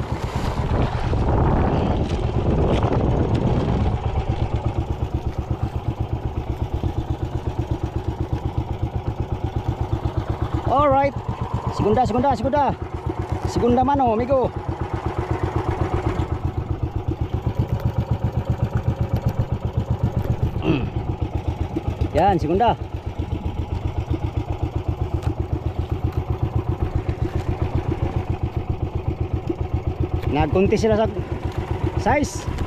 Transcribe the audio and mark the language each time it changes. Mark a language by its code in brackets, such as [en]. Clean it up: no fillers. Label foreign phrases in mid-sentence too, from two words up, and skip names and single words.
[tl] Alright, [es] segunda mano, amigo. [tl] Yan, segunda. Nagkunti sila sa size.